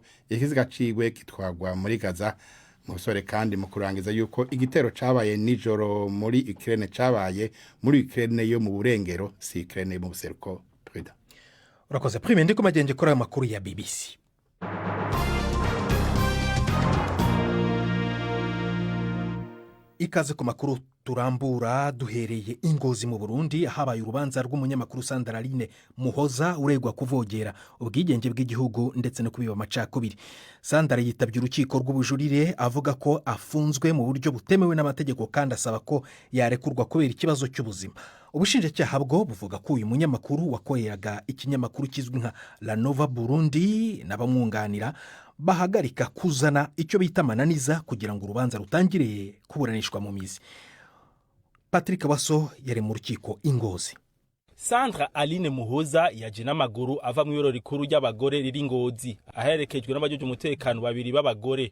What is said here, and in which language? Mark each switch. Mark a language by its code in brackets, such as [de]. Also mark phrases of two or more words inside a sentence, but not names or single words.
[rn] Ikiziga ciwe kitwagwa muri Gaza. Musore kandi mu kurangiza yuko igitero cabaye nijoro muri Ukraine cabaye muri Ukraine yo mu burengero, si Ukraine mu buseruko. Twida urakoze Prime, ndiko magenge kora amakuru ya BBC. [rw] Ikaze ku makuru turambura duhereye Ingozi mu Burundi, habaye urubanza rw'umunyamakuru Sandrine Muhoza uregwa kuvogera ubwigenge bw'igihugu ndetse no kubiba amacakubiri. Sandra yitabye urukiko rw'ubujurire avuga ko afunzwe mu buryo butemewe n'amategeko kandi asaba ko yarekurwa kubera ikibazo cy'ubuzima. Ubushinjacyaha bwo buvuga ko uyu munyamakuru wakoreraga ikinyamakuru kizwi nka La Nova Burundi n'abamwunganira bahagarika kuzana icyo bita mananiza kugira ngo urubanza rutangire kuburanishwa mu mizi. Patrick Waso yari mu rukiko Ingozi. Sandra Aline Muhoza yaje n'amaguru ava mu yoro rikuru ry'abagore riri Ngozi, aherekejwe n'abajeje umutekano babiri b'abagore.